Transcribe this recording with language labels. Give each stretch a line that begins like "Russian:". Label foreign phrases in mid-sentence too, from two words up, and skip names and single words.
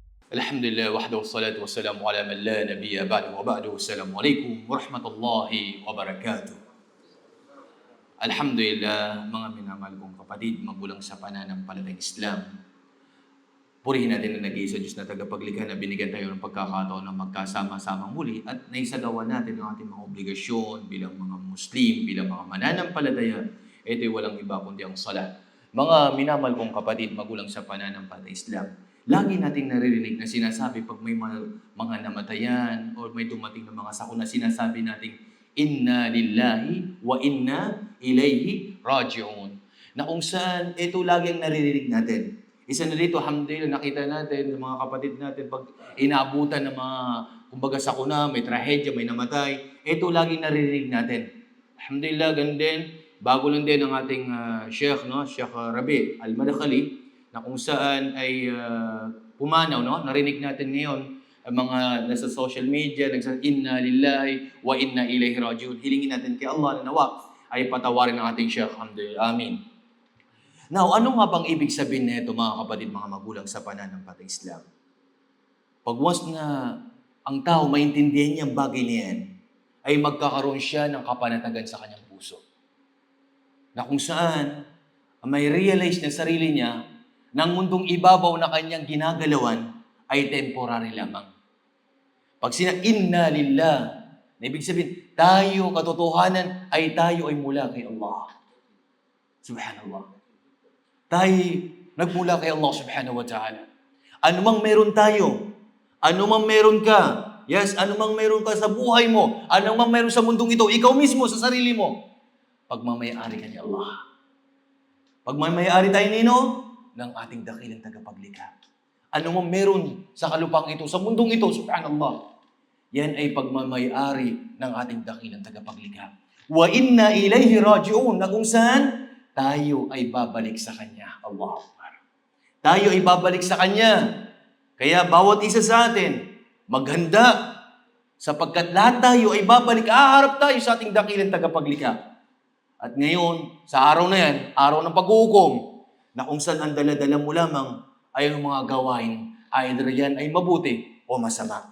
Arabic: الحمد لله وحده والصلاة والسلام على من لا نبي بعده وبعد. السلام عليكم ورحمة الله وبركاته. Alhamdulillah,
Filipino: mga minamahal kong kapatid, magulang sa pananampalatayang Islam. Purihin natin ang nag-iisa Diyos na tagapaglikha na binigyan tayo ng pagkakataon na magkasama-sama muli at naisagawa natin ang ating mga obligasyon bilang mga Muslim, bilang mga mananampalataya. Ito'y walang iba kundi ang salat. Mga minamahal kong kapatid, magulang sa pananampalatayang Islam, lagi nating naririnig na sinasabi pag may mga namatayan o may dumating na mga sakuna, sinasabi nating
Arabic: إنا لله وإنا إليه راجعون.
Filipino: Na kung saan ito lagi ang naririnig natin. Isa na dito, alhamdulillah, nakita natin ng mga kapatid natin pag inaabutan ng mga kumbaga sakuna, may trahedya, may namatay, ito lagi naririnig natin. Alhamdulillah, ganun din. Bago lang din ang ating Sheikh, no? Sheikh Rabi Al-Madkhali, na kung saan ay pumanaw, no? Narinig natin ngayon ang mga nasa
English: social media,
Filipino: nagsasabi,
Arabic: إنا لله وإنا إليه راجعون.
Filipino: Hilingin natin kay Allah na nawa ay patawarin ng ating Sheikh. Alhamdulillah. Amin. Now, ano nga bang ibig sabihin nito, mga kapatid, mga magulang sa pananampalatayang Islam? Pag once na ang tao maintindihan niya ang bagay niyan, ay magkakaroon siya ng kapanatagan sa kanyang puso. Na kung saan may realize na sarili niya ng mundong ibabaw na kanyang ginagalawan ay temporary lamang.
Arabic: Pag إنا لله,
Filipino: na ibig sabihin, tayo, katotohanan, ay tayo ay mula kay Allah. Subhanallah. Tayo nagmula kay Allah
Arabic: سبحانه وتعالى.
Filipino: Anumang meron tayo, anumang meron ka, yes, anumang meron ka sa buhay mo, anumang meron sa mundong ito, ikaw mismo sa sarili mo, pagmamayari ka ni Allah. Pagmamayari tayo nino ng ating dakilang tagapaglikha. Anumang meron sa kalupang ito, sa mundong ito, subhanallah, yan ay pagmamayari ng ating dakilang tagapaglikha.
Arabic: وإنا إليه راجعون,
Filipino: na kung saan tayo ay babalik sa Kanya.
Arabic: الله أكبر.
Filipino: Tayo ay babalik sa Kanya. Kaya bawat isa sa atin, maghanda, sapagkat lahat tayo ay babalik, aharap tayo sa ating dakilang tagapaglikha. At ngayon, sa araw na yan, araw ng paghuhukom, na kung saan ang dala-dala mo lamang ay ang mga gawain, either yan ay mabuti o masama.